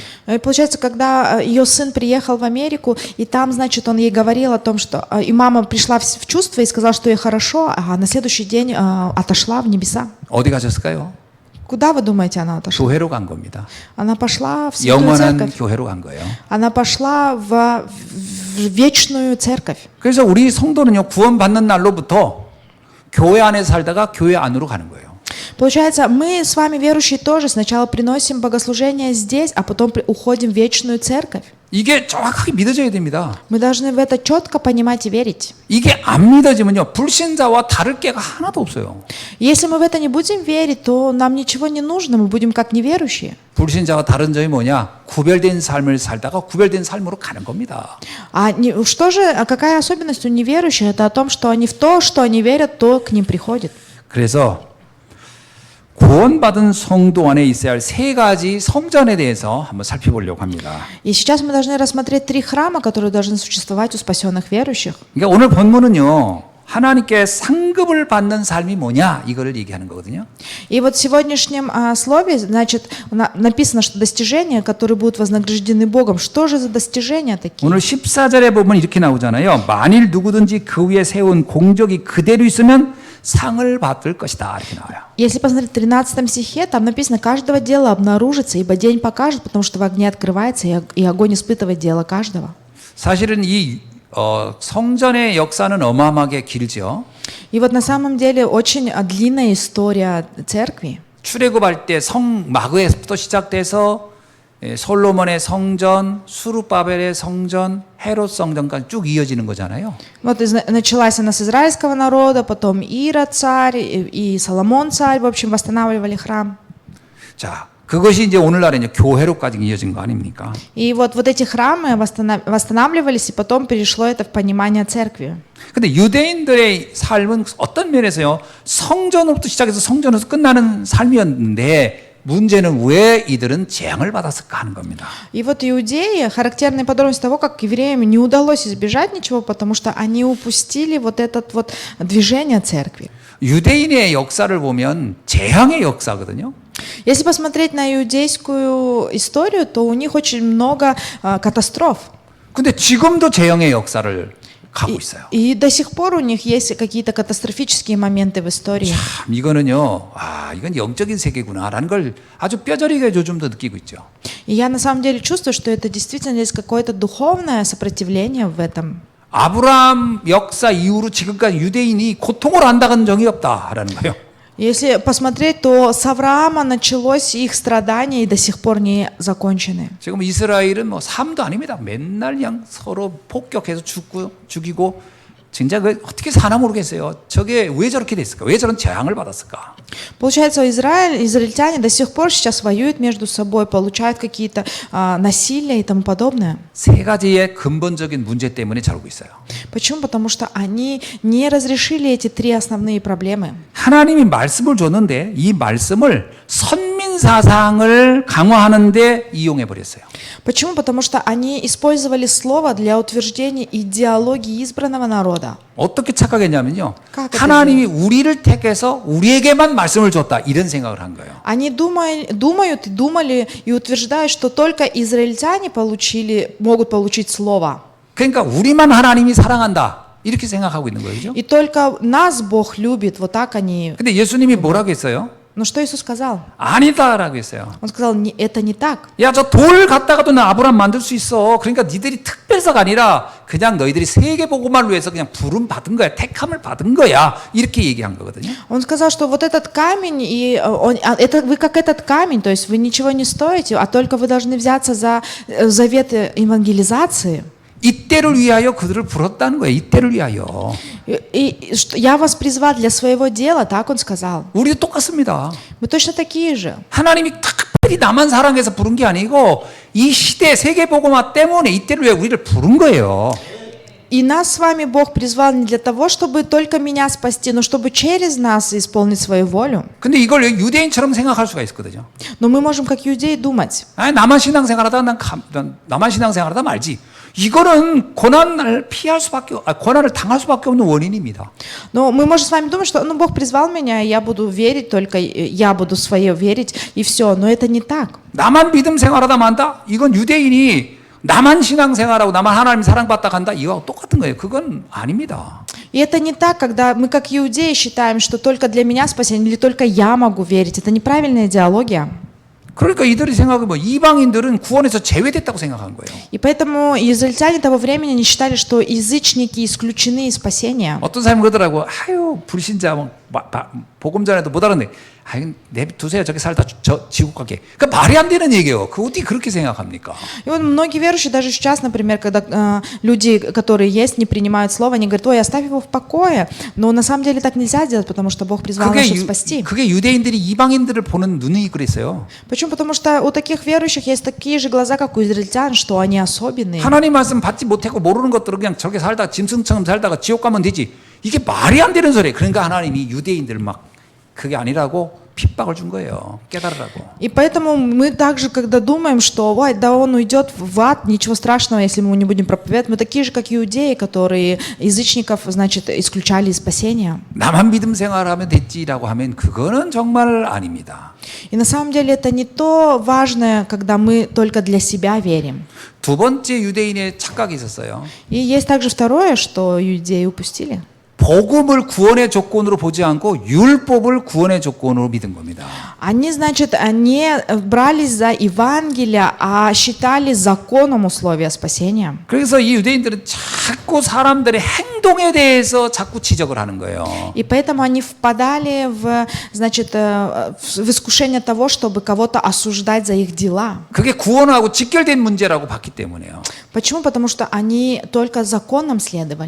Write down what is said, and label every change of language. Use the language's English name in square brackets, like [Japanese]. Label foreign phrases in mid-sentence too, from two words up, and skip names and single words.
[Russian] И получается, когда ее сын приехал в Америку, и там, значит, он ей говорил о том, что и мама пришла в чувство и сказала, что ей хорошо, а на следующий день отошла в небеса. [Korean] 어디 가셨을까요? [Russian] Куда, вы думаете, она отошла? [Korean] 교회로 간 겁니다. [Russian] Она пошла в Святую [Korean] 영원한 [Russian] Церковь. [Korean] 교회로 간 거예요. [Russian] Она пошла в вечную церковь. [Korean] 그래서 우리 성도는요 구원받는 날로부터 교회 안에 살다가 교회 안으로 가는 거예요. [Russian] Получается, мы с вами, верующие, тоже сначала приносим богослужение здесь, а потом уходим в вечную церковь. [Korean] 이게 정확하게 믿어져야 됩니다. [Russian] Мы должны в это четко понимать и верить. [Korean] 이게 안 믿어지면요 불신자와 다를 게가 하나도 없어요. [Russian] Если мы в это не будем верить, то нам ничего не нужно, мы будем как неверующие. [Korean] 불신자와 다른 점이 뭐냐? 구별된 삶을 살다가 구별된 삶으로 가는 겁니다. [Russian] Какая особенность у неверующих? Это о том, что они в то, что они верят, то к ним приходит. [Korean] 그래서 구원받은 성도 안에 있어야 할 세 가지 성전에 대해서 한번 살펴보려고 합니다. [Russian] И сейчас мы должны рассмотреть 3 храма, которые должны существовать у спасенных верующих. [Korean] 그러니까 오늘 본문은요. 하나님께 상급을 받는 삶이 뭐냐 이거를 얘기하는 거거든요. [Russian] И вот в сегодняшнем слове, значит, написано, что достижения, которые будут вознаграждены Богом. Что же за достижения такие? [Korean] 오늘 14절에 보면 이렇게 나오잖아요. 만일 누구든지 그 위에 세운 공적이 그대로 있으면 상을 받을 것이다 이렇게 나와요. [Russian] Если посмотреть в 13 стихе, там написано, каждого дела обнаружится, ибо день покажет, потому что в огне открывается, и огонь испытывает дело каждого. [Korean] 사실은 이 성전의 역사는 어마어마하게 길죠. [Russian] И вот на самом деле очень длинная история церкви. [Korean] 출애굽할 때 성마그에서부터 시작돼서 솔로몬의 성전, 수르바벨의 성전, 헤롯 성전까지 쭉 이어지는 거잖아요. [Russian] Вот началась она с израильского народа, потом Ирод царь и Соломон царь, в общем, восстанавливали храм. [Korean] 자, 그것이 이제 오늘날에 이제 교회로까지 이어진 거 아닙니까? [Russian] И вот эти храмы восстанавливались, и потом перешло это в понимание церкви. [Korean] 근데 유대인들의 삶은 어떤 면에서요, 성전으로부터 시작해서 성전에서 끝나는 삶이었는데, 문제는 왜 이들은 재앙을 받았을까 하는 겁니다. [Russian] И вот иудеи, характерная подробность того, как евреям не удалось избежать ничего, потому что они упустили вот это вот движение церкви. [Korean] 유대인의 역사를 보면 재앙의 역사거든요. [Russian] Если посмотреть на иудейскую историю, то у них очень много катастроф. [Korean] 근데 지금도 재앙의 역사를 가고 있어요. [Russian] И до сих пор у них есть какие-то катастрофические моменты в истории. [Korean] 참 이거는요, 이건 영적인 세계구나라는 걸 아주 뼈저리게 요즘 더 느끼고 있죠. [Russian] И я на самом деле чувствую, что это действительно есть какое-то духовное сопротивление в этом. [Korean] 아브라함 역사 이후로 지금까지 유대인이 고통을 안 당한 적이 없다라는 거예요. [Russian] Если посмотреть, то с Авраама началось их страдание и до сих пор не закончены. [Korean] 지금 이스라엘은 뭐 삶도 아닙니다. 맨날 그냥 서로 폭격해서 죽이고 진짜 그 어떻게 사나 모르겠어요. 저게 왜 저렇게 됐을까? 왜 저런 재앙을 받았을까? [Russian] Получается, израильтяне до сих пор сейчас воюют между собой, получают какие-то насилия и тому подобное. [Korean] 세 가지의 근본적인 문제 때문에 저러고 있어요. [Russian] Почему? Потому что они не разрешили эти 3 основные проблемы. [Korean] 하나님이 말씀을 줬는데 이 말씀을 선민 사상을 강화하는데 이용해 버렸어요. [Russian] Почему? Потому что они использовали слово для утверждения идеологии избранного народа. [Korean] 어떻게 착각했냐면요. [Russian] как это [Korean] 하나님이 우리를 택해서 우리에게만 말씀을 줬다 이런 생각을 한 거예요. [Russian] Они думают и думали и утверждают, что только израильтяне могут получить слово. [Korean] 그러니까 우리만 하나님이 사랑한다 이렇게 생각하고 있는 거죠. [Russian] И только нас Бог любит. Вот так они. [Korean] 근데 예수님이 뭐라고 했어요? [Russian] Но что Иисус сказал? [Korean] 아니다라고 했어요. [Russian] Он сказал, это не так. [Korean] 야, 저 돌 갖다가도 나 아브라함 만들 수 있어. 그러니까 니들이 특별사가 아니라 그냥 너희들이 세계복음화를 위해서 그냥 부름 받은 거야. 택함을 받은 거야. 이렇게 얘기한 거거든요. [Russian] Он сказал, что вот этот камень, это вы как этот камень, то есть вы ничего не стоите, а только вы должны взяться за завет евангелизации. [Korean] 이때를 위하여 그들을 불렀다는 거예요. 이때를 위하여. [Russian] Я вас призвал для своего дела, так он сказал. [Korean] 우리도 똑같습니다. [Russian] Мы точно такие же. [Korean] 하나님이 특별히 나만 사랑해서 부른 게 아니고 이 시대 세계복음화 때문에 이때를 위해 우리를 부른 거예요. [Russian] И нас с вами Бог призвал не для того, чтобы только меня спасти, но чтобы через нас исполнить свою волю. [Korean] 근데 이걸 유대인처럼 생각할 수가 있거든요. [Russian] Но мы можем как иудеи думать. [Korean] 아니, 나만 신앙생활하다 나만 신앙생활하다 말지. 이거는 고난을 고난을 당할 수밖에 없는 원인입니다. [Russian] Но мы можем с вами думать, что Бог призвал меня, и я буду верить, только я буду свое верить, и все. Но это не так. [Korean] 나만 믿음 생활하다 만다? 이건 유대인이 나만 신앙생활하고 나만 하나님 사랑받다 간다? 이거하고 똑같은 거예요. 그건 아닙니다. [Russian] И это не так, когда мы как иудеи считаем, что только для меня спасение, или только я могу верить. Это неправильная идеология. [Korean] 그러니까 이들이 생각하면 이방인들은 구원에서 제외됐다고 생각한 거예요. [Russian] И поэтому израильтяне того времени не считали, что язычники исключены из спасения. [Korean] 어떤 사람이 그러더라고. 아유, 불신자 복음 전에도 못 알았네. 아유, 내두세요. 저기 살다 지옥 가게. 그 말이 안 되는 얘기예요. 그 어떻게 그렇게 생각합니까? [Russian] И вот многие верующие, даже сейчас, например, когда люди, которые есть, не принимают слово, они говорят, ой, оставь его в покое. Но на самом деле так нельзя делать, потому что Бог призвал нас, чтобы спасти. [Korean] 그게 유대인들이 이방인들을 보는 눈이 그랬어요. [Russian] Почему? Потому что у таких верующих есть такие же глаза, как у израильтян, что они особенные. [Korean] 하나님 말씀 받지 못하고 모르는 것들을 그냥 저렇게 살다가 짐승처럼 살다가 지옥 가면 되지. 이게 말이 안 되는 소리예요. 그러니까 하나님이 유대인들을 막 그게 아니라고 핍박을 준 거예요. 깨달으라고. [Russian] И поэтому мы также, когда думаем, что ой, да он уйдет в ад, ничего страшного, если мы не будем проповедовать, мы такие же, как иудеи, которые язычников, значит, исключали из спасения. [Korean] 나만 믿음 생활하면 됐지라고 하면 그거는 정말 아닙니다. [Russian] И на самом деле это не то важное, когда мы только для себя верим. [Korean] 두 번째 유대인의 착각이 있었어요. [Russian] И есть также второе, что иудеи упустили. [Korean] 복음을 구원의 조건으로 보지 않고 율법을 구원의 조건으로 믿은 겁니다. [Russian] Они, значит, не брались за Евангелие, а считали законом условия спасения. [Korean] 그래서 이 유대인들은 자꾸 사람들의 행동에 대해서 자꾸 지적을 하는 거예요. [Russian] И поэтому они впадали значит, в искушение того, чтобы кого-то осуждать за их дела. [Korean] 그게 구원하고 직결된 문제라고 봤기 때문에요. [Russian] Почему? Потому что они только законом следовали.